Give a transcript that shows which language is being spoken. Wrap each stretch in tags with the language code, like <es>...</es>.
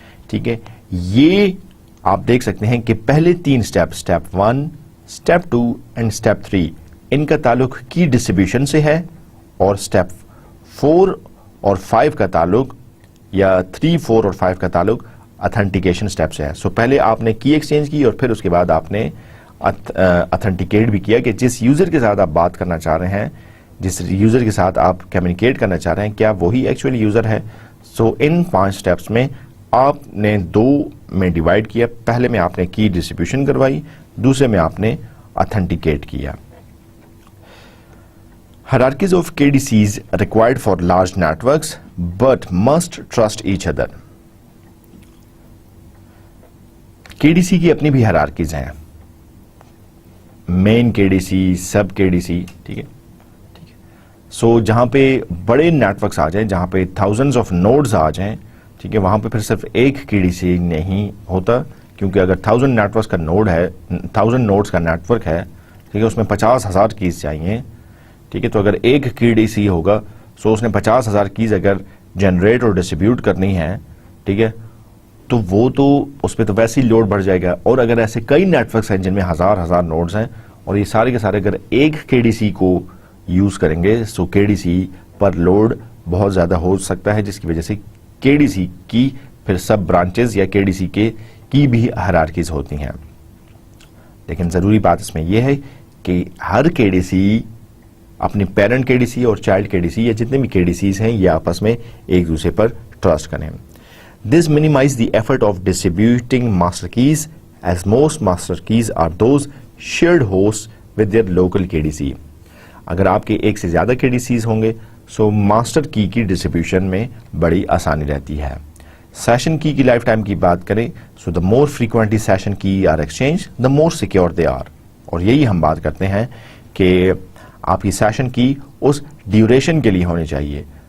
<hi>ठीक है, ये आप देख सकते हैं कि पहले तीन step, step 1, step 2 and step 3, इनका ताल्लुक की डिस्ट्रीब्यूशन से है और स्टेप 4 और 5 का ताल्लुक या 3, 4 और 5 का ताल्लुक ऑथेंटिकेशन स्टेप से है. सो पहले आपने की एक्सचेंज की और फिर उसके बाद आपने ऑथेंटिकेट भी किया कि जिस यूजर के साथ आप बात करना चाह रहे हैं, जिस यूजर के साथ आप कम्युनिकेट करना चाह रहे हैं, क्या वही एक्चुअली यूजर है. सो इन 5 स्टेप्स में आपने 2 में डिवाइड किया. पहले में आपने की डिस्ट्रीब्यूशन करवाई, दूसरे में आपने ऑथेंटिकेट किया.</hi> <en>Hierarchies of KDCs required for large networks but must trust each other.</en> <hi>KDC की अपनी भी हायरार्कीज हैं, मेन KDC, सब KDC. ठीक है, ठीक है. सो जहां पे बड़े नेटवर्क्स आ जाएं, जहां पे थाउजेंड्स ऑफ नोड्स आ जाएं, ठीक है, वहां पे फिर सिर्फ एक KDC नहीं होता, क्योंकि अगर 1000 नेटवर्क्स का नोड है, 1000 नोड्स का नेटवर्क है, ठीक है, उसमें 50,000 कीज चाहिए. ठीक है, तो अगर एक KDC होगा सो उसने 50,000 कीज अगर जनरेट और डिस्ट्रीब्यूट करनी है, ठीक है, तो वो तो उस पर तो वैसे ही लोड बढ़ जाएगा. और अगर ऐसे कई नेटवर्क्स हैं जिनमें हजार नोड्स हैं और ये सारे के सारे अगर एक KDC को यूज करेंगे, सो KDC पर लोड बहुत ज्यादा हो सकता है, जिसकी वजह से KDC की फिर सब ब्रांचेस या KDC की भी हायरार्कीज होती हैं. लेकिन जरूरी बात इसमें यह है कि हर KDC अपनी पेरेंट KDC और चाइल्ड KDC या जितने भी KDCs हैं ये आपस में एक दूसरे पर ट्रस्ट करें.</hi> <en>This minimizes the effort of distributing master keys, as most master keys are those shared hosts with their local KDC.</en> <hi>अगर आपके एक से ज्यादा KDCs होंगे सो मास्टर की डिस्ट्रीब्यूशन में बड़ी आसानी रहती है. सेशन की लाइफ टाइम की बात करें so</hi> <en>The more frequently session key are exchange the more secure they are.</en> <hi>और यही हम बात करते हैं कि आपकी सेशन की उस ड्यूरेशन के लिए होनी चाहिए.</hi>